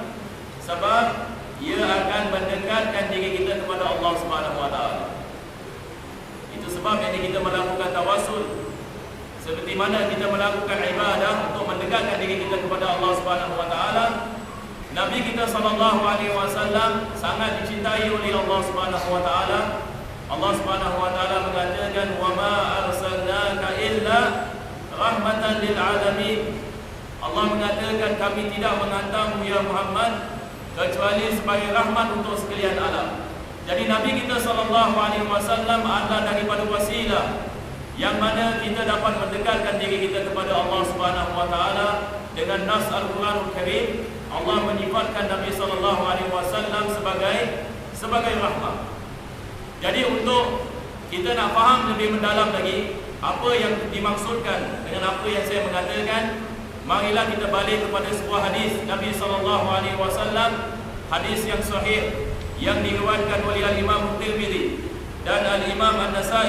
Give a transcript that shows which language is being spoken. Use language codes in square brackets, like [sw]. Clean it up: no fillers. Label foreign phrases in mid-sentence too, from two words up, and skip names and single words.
[ms] Sebab ia akan mendekatkan diri kita kepada Allah [ar] سبحانه وتعالى. [ms] Itu sebab yang kita melakukan tawassul. Seperti mana kita melakukan ibadah untuk mendekatkan diri kita kepada Allah [ar] سبحانه وتعالى, [ms] Nabi kita SAW sangat dicintai oleh Allah Subhanahu wa taala. Allah [ar] سبحانه وتعالى [ms] mengatakan, [ar] "وما أرسلناك إلا رحمة للعالمين." [ms] Allah mengatakan, kami tidak menghantarmu ya Muhammad kecuali sebagai rahmat untuk sekalian alam. Jadi Nabi kita SAW adalah daripada wasilah yang mana kita dapat mendekatkan diri kita kepada Allah [ar] سبحانه وتعالى [ms] dengan nas Al-Quranul Karim. Allah menyifatkan Nabi SAW sebagai sebagai rahmah. Jadi untuk kita nak faham lebih mendalam lagi apa yang dimaksudkan dengan apa yang saya mengatakan, marilah kita balik kepada sebuah hadis Nabi SAW, hadis yang sahih yang diriwayatkan oleh Al-Imam Tirmidzi dan Al-Imam An-Nasai.